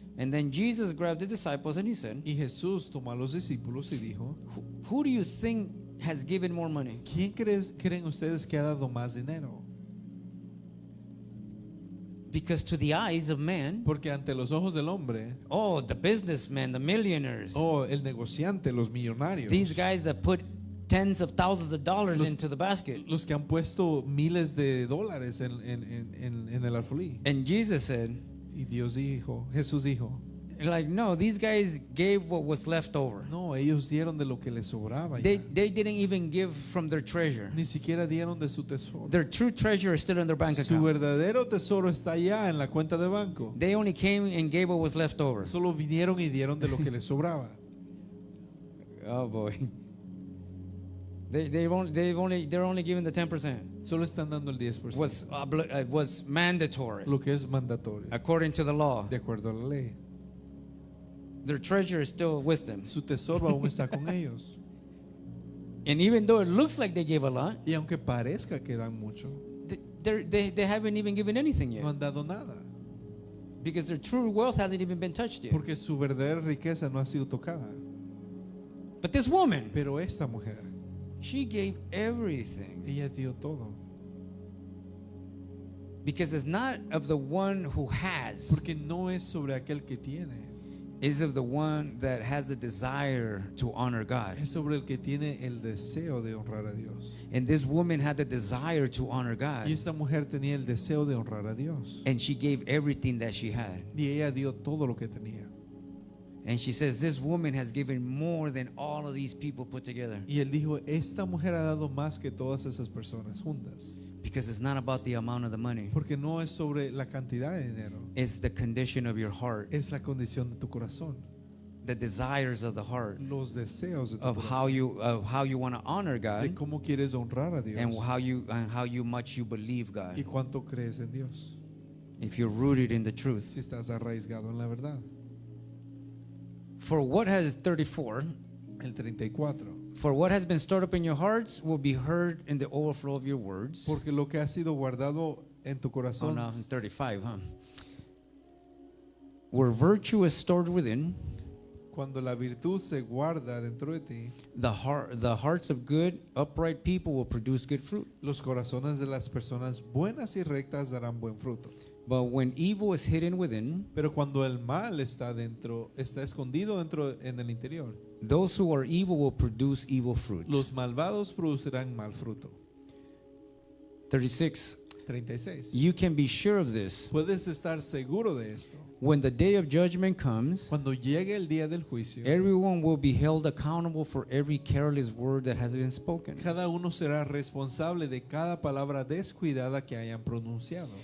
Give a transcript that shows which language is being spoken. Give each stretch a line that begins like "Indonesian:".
English: And then Jesus grabbed the disciples and he said,
Spanish: Y Jesús tomó a los discípulos y dijo,
English: who do you think has given more money?
Spanish: ¿quién creen ustedes que ha dado más dinero?
English: Because to the eyes of man,
Spanish: Porque ante los ojos del hombre,
English: oh, the businessmen, the millionaires,
Spanish: el negociante, los millonarios,
English: these guys that put tens of thousands of dollars
Spanish: Los-
English: into the basket.
Spanish: los que han puesto miles de dólares en el alfolí.
English: And Jesus said,
Spanish: Y Jesús dijo,
English: like, no, these guys gave what was left over.
Spanish: no, ellos dieron de lo que les sobraba.
English: They
Spanish: Ya.
English: didn't even give from their treasure.
Spanish: Ni siquiera dieron de su tesoro.
English: Their true treasure is still in their bank
Spanish: Su
English: account.
Spanish: verdadero tesoro está allá en la cuenta de banco.
English: They only came and gave what was left over.
Spanish: Solo vinieron y dieron de lo que les sobraba.
English: Oh boy. They're only giving the 10%.
Spanish: Solo están dando el 10%.
English: Was mandatory
Spanish: Lo que es mandatorio.
English: according to the law.
Spanish: De acuerdo a la ley.
English: Their treasure is still with them.
Spanish: Su tesoro aún está con ellos.
English: And even though it looks like they gave a lot,
Spanish: Y aunque parezca que dan mucho,
English: they haven't even given anything yet.
Spanish: no han dado nada.
English: Because their true wealth hasn't even been touched yet.
Spanish: Porque su verdadera riqueza no ha sido tocada.
English: But this woman,
Spanish: Pero esta mujer,
English: she gave everything.
Spanish: ella dio todo.
English: Because it's not of the one who has,
Spanish: Porque no es sobre aquel que tiene,
English: it's of the one that has the desire to honor God.
Spanish: es sobre el que tiene el deseo de honrar a Dios.
English: And this woman had the desire to honor
Spanish: Y
English: God.
Spanish: esta mujer tenía el deseo de honrar a Dios.
English: And she gave everything that she had.
Spanish: Y ella dio todo lo que tenía.
English: And she says, this woman has given more than all of these people put together.
Spanish: Y él dijo, esta mujer ha dado más que todas esas personas juntas.
English: Because it's not about the amount of the money.
Spanish: Porque no es sobre la cantidad de dinero,
English: It's the condition of your heart,
Spanish: es la condición de tu corazón,
English: the desires of the heart,
Spanish: los deseos de tu
English: of how
Spanish: corazón,
English: you want to honor
Spanish: de
English: God,
Spanish: cómo quieres honrar a Dios
English: and how you much you believe God.
Spanish: y cuánto crees en Dios.
English: If you're rooted in the truth.
Spanish: Si estás arraigado en la verdad.
English: For what has 34,
Spanish: El 34.
English: for what has been stored up in your hearts will be heard in the overflow of your words.
Spanish: Porque lo que ha sido guardado en tu Oh corazón,
English: no, 35, huh? Where virtue is stored within,
Spanish: cuando la virtud se guarda dentro de ti,
English: the hearts of good, upright people will produce good fruit.
Spanish: los corazones de las personas buenas y rectas darán buen fruto.
English: But when evil is hidden within,
Spanish: Pero cuando el mal está dentro, está escondido dentro en el interior,
English: those who are evil will produce evil fruit.
Spanish: los malvados producirán mal fruto.
English: 36.
Spanish: 36.
English: You can be sure of this.
Spanish: Puedes estar seguro de esto.
English: When the day of judgment comes,
Spanish: Cuando llegue el día del juicio,
English: everyone will be held accountable for every careless word that has been spoken.
Spanish: cada uno será responsable de cada palabra descuidada que hayan pronunciado.